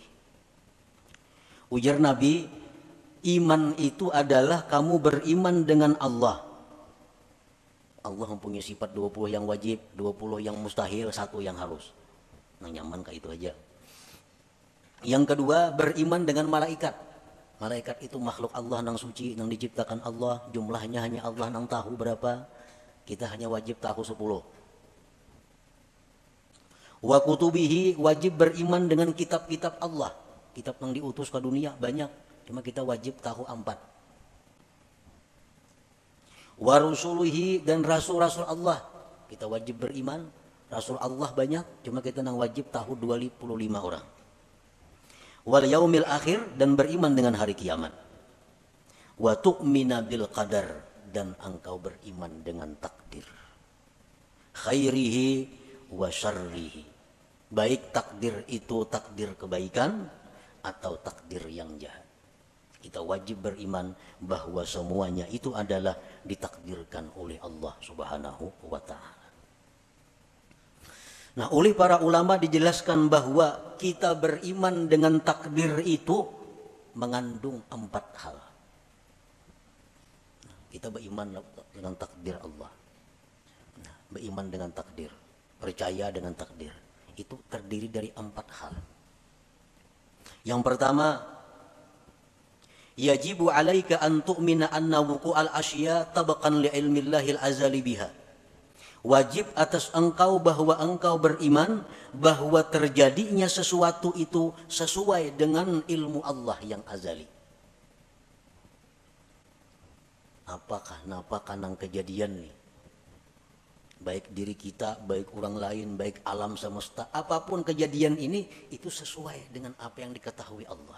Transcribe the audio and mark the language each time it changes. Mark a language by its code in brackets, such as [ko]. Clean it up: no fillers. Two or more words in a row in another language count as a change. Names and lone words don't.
[id] Ujar Nabi, iman itu adalah kamu beriman dengan Allah. Allah mempunyai sifat 20 yang wajib, 20 yang mustahil, 1 yang harus. Nah, nyaman kayak itu aja. Yang kedua, beriman dengan malaikat. Malaikat itu makhluk Allah nang suci, nang diciptakan Allah, jumlahnya hanya Allah nang tahu berapa. Kita hanya wajib tahu 10. [ar] وكتبه, [id] wajib beriman dengan kitab-kitab Allah. Kitab yang diutus ke dunia banyak, cuma kita wajib tahu 4. [ar] ورسله, [id] dan rasul-rasul Allah, kita wajib beriman. Rasul Allah banyak, cuma kita nang wajib tahu 25 orang. [ar] واليوم الآخر, [id] dan beriman dengan hari kiamat. [ar] وتؤمن بالقدر, [id] dan engkau beriman dengan takdir. [ar] خيره وشره, [id] baik takdir itu takdir kebaikan atau takdir yang jahat. Kita wajib beriman bahwa semuanya itu adalah ditakdirkan oleh Allah [ar] سبحانه وتعالى. [id] Nah, oleh para ulama dijelaskan bahwa kita beriman dengan takdir itu mengandung 4 hal. Kita beriman dengan takdir Allah. Nah, beriman dengan takdir, percaya dengan takdir, itu terdiri dari 4 hal. Yang pertama, [ar] يجب عليك أن تؤمن أن وقوع الأشياء طبقا لعلم الله الأزلي بها. [id] Wajib atas engkau bahwa engkau beriman bahwa terjadinya sesuatu itu sesuai dengan ilmu Allah yang azali. Apakah nang kejadian nih? Baik diri kita, baik orang lain, baik alam semesta, apapun kejadian ini itu sesuai dengan apa yang diketahui Allah.